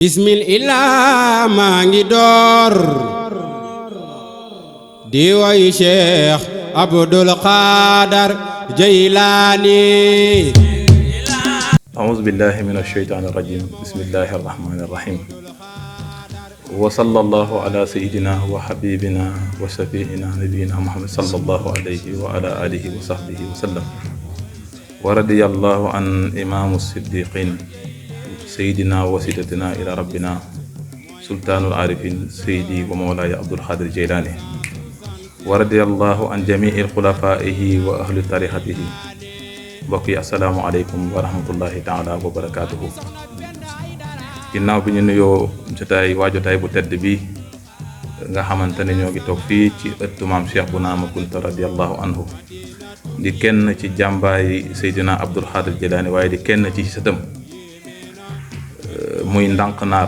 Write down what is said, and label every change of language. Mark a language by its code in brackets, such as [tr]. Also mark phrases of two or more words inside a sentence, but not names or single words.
[wo] bismillah maa ngi door di woy cheikh abdoul khadre djeylani. [ar] أعوذ بالله من الشيطان الرجيم بسم الله الرحمن الرحيم وصلى الله على سيدنا وحبيبنا وشفيعنا نبينا محمد صلى الله عليه وعلى آله وصحبه وسلم ورضي الله عن إمام الصديقين سيدنا وسيدتنا إلى ربنا سلطان العارفين سيدي ومولاي عبد الخادر الجيلاني ورضي الله عن جميع خلفائه وأهل طريقته. [wo] mbokk yi [ar] السلام عليكم ورحمة الله تعالى وبركاته. [wo] ginnaaw bi ñu nuyoo jotaay bu tedd bi nga xamante ne ñoo ngi toog fii ci ëttu maam Cheikh bu Naama Kunta [ar] رضي الله عنه [wo] di kenn ci jàmbaay Seydina Abdul Xaadir Jilaani waaye di kenn ci sëtam muy Ndankh Naar.